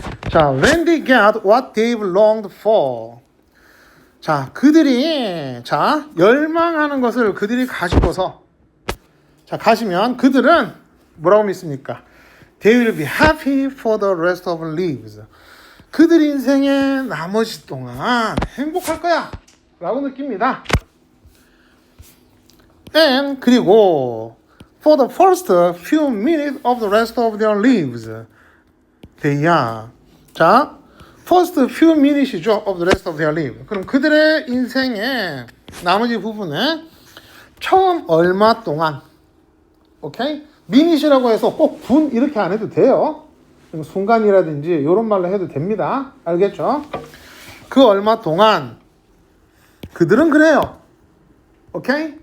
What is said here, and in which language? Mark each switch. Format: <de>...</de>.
<en>자, when they get what they've longed for.</en> <ko>자, 그들이 열망하는 것을 그들이 가지고서 가시면 그들은 뭐라고 믿습니까?</ko> <en>They will be happy for the rest of their lives.</en> <ko>그들 인생의 나머지 동안 행복할 거야 라고 느낍니다.</ko> <en>And</en> <ko>그리고</ko> <en>for the first few minutes of the rest of their lives they are. 자, first few minutes이죠. of the rest of their lives.</en> <ko>그럼 그들의 인생의 나머지 부분에 처음 얼마 동안, 오케이? minut이라고 해서 꼭 분 이렇게 안 해도 돼요. 순간이라든지 이런 말로 해도 됩니다. 알겠죠? 그 얼마 동안 그들은 그래요. 오케이?</ko>